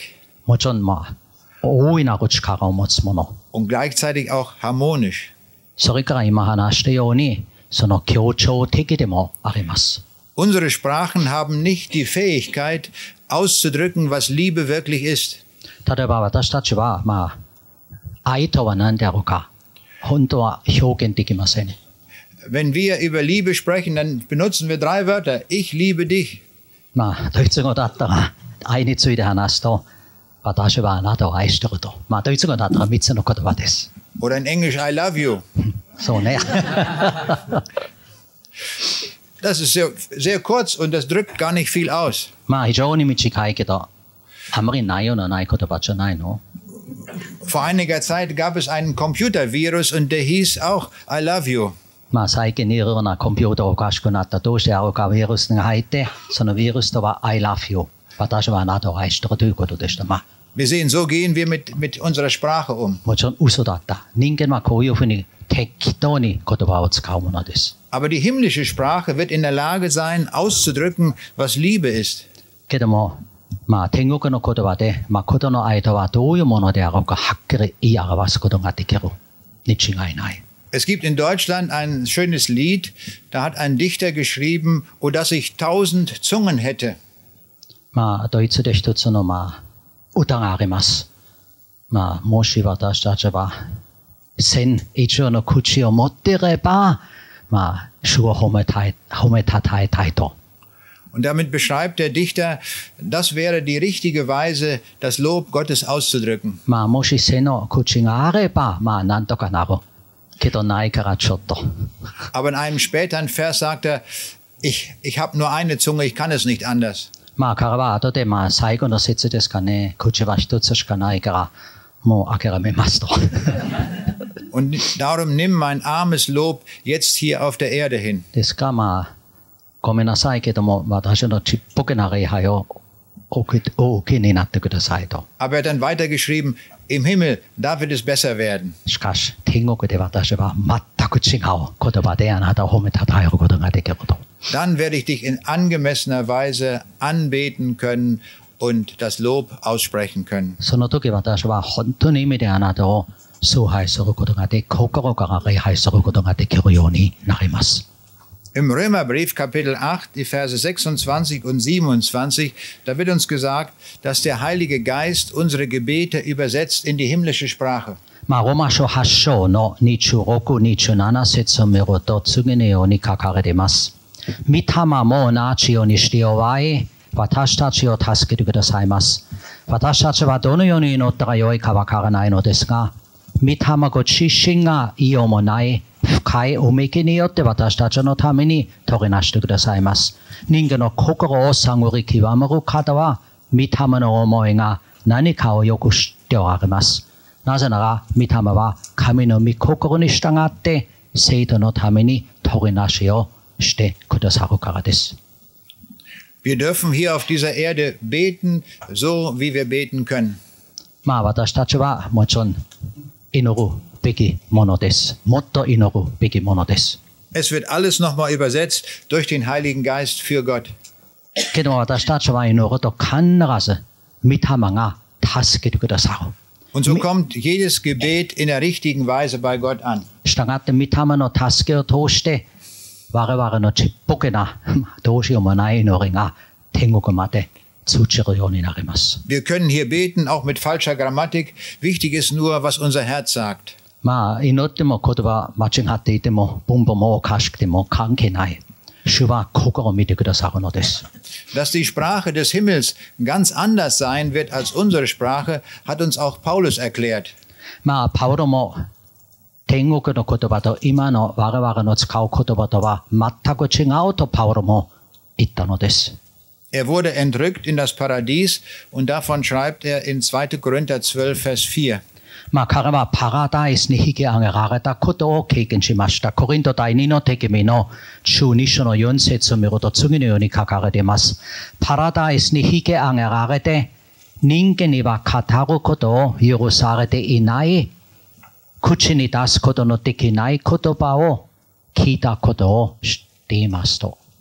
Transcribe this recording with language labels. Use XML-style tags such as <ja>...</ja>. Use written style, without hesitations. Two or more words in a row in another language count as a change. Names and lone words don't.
<ja>もちろんまあ大いなる力を持つもの。</ja> <de>und gleichzeitig auch harmonisch.</de> <ja>それから今話したようにその協調的でもあります。</ja> <de>Unsere Sprachen haben nicht die Fähigkeit, auszudrücken, was Liebe wirklich ist.</de> <ja>例えば私たちはまあ愛とは何であるか本当は表現できません。</ja> <de>Wenn wir über Liebe sprechen, dann benutzen wir 3 Wörter. Ich liebe dich.</de> <ja>まあドイツ語だったら愛について話すと私はあなたを愛していると。まあドイツ語だったら3つの言葉です。</ja> <de>Oder in Englisch,</de> <en>I love you.</en> <ja>そうね。</ja> <de>Das ist sehr, sehr kurz und das drückt gar nicht viel aus.</de> <ja>まあ非常に短いけどあまり内容のない言葉じゃないの。</ja> <de>Vor einiger Zeit gab es einen Computervirus und der hieß auch</de> <en>I love you.</en> <ja>まあ最近いろんなコンピューターおかしくなったどうしてあるかウイルスが入ってそのウイルスとは</ja> <en>I love you</en> <ja>私はあなたを愛しているということでした。まあ</ja> <de>Wir sehen, so gehen wir mit unserer Sprache um.</de> <ja>もちろん嘘だった。人間はこういうふうに適当に言葉を使うものです。</ja> <de>Aber die himmlische Sprache wird in der Lage sein, auszudrücken, was Liebe ist.</de> <ja>けどもまあ天国の言葉で誠の愛とはどういうものであろうかはっきり言い表すことができるに違いない。</ja> <de>Es gibt in Deutschland ein schönes Lied, da hat ein Dichter geschrieben, oh, dass ich 1000 Zungen hätte.</de> <ja>まあドイツで一つのまあ歌があります。まあもし私たちは1000以上の口を持っていればまあ主を褒めたたえたいと。</ja> <de>Und damit beschreibt der Dichter, das wäre die richtige Weise, das Lob Gottes auszudrücken.</de> <ja>まあもし1000の口があればまあなんとかなる。けどないからちょっと。</ja> <de>Aber in einem späteren Vers sagt er, ich habe nur eine Zunge, ich kann es nicht anders.</de> <ja>まあ彼は後でまあ最後の説ですかね。口は一つしかないからもう諦めますと。</ja> <de>Und darum nimm mein armes Lob jetzt hier auf der Erde hin.</de> <ja>ですからまあごめんなさいけども私のちっぽけな礼拝をお受けになってくださいと。</ja> <de>Aber er hat dann weitergeschrieben, im Himmel, da wird es besser werden.</de> <ja>しかし天国で私は全く違う言葉であなたを褒めたたえることができると。</ja> <de>Dann werde ich dich in angemessener Weise anbeten können und das Lob aussprechen können.</de> <ja>その時私は本当に意味であなたを崇拝することができ、心から礼拝することができるようになります。</ja> <de>Im Römerbrief Kapitel 8, die Verse 26 und 27, da wird uns gesagt, dass der Heilige Geist unsere Gebete übersetzt in die himmlische Sprache.</de> <ja>ローマ書8章の26、27節を見ると次のように書かれています。御霊も同じようにしておられ、私たちを助けてくださいます。私たちはどのように祈ったらよいかわからないのですが、御霊ご自身が言いようもない深いおめきによって私たちのために取りなしてくださいます。人間の心を探り極める方は、御霊の思いが何かをよく知っておられます。なぜなら、御霊は神の御心に従って生徒のために取りなしをしてくださるからです。</ja> <de>Wir dürfen hier auf dieser Erde beten, so wie wir beten können.</de> <ja>私たちはもちろん祈るべきものです。もっと祈るべきものです。</ja> <de>Es wird alles nochmal übersetzt durch den Heiligen Geist für Gott.</de> <ja>けど私たちは祈ると必ず御霊が助けてくださる。</ja> <de>Und so kommt jedes Gebet in der richtigen Weise bei Gott an.</de> <ja>したがって御霊の助けを通して我々のちっぽけなどうしようもない祈りが天国まで通じるようになります。</ja> <de>Wir können hier beten, auch mit falscher Grammatik. Wichtig ist nur, was unser Herz sagt.</de> <ja>祈っても言葉間違っていても文法もおかしくても関係ない。主は心を見てくださるのです。</ja> <de>Dass die Sprache des Himmels ganz anders sein wird als unsere Sprache, hat uns auch Paulus erklärt.</de> <ja>パウロも天国の言葉と今の我々の使う言葉とは全く違うとパウロも言ったのです。</ja> <de>Er wurde entrückt in das Paradies und davon schreibt er in 2. Korinther 12, Vers 4.</de> <ja>彼はパラダイスに引き上げられたことを経験しました。コリント第2の手紙の12章の4節を見ると次のように書かれています。パラダイスに引き上げられて人間には語ることを許されていない口に出すことのできない言葉を聞いたことを知っていますと。</ja>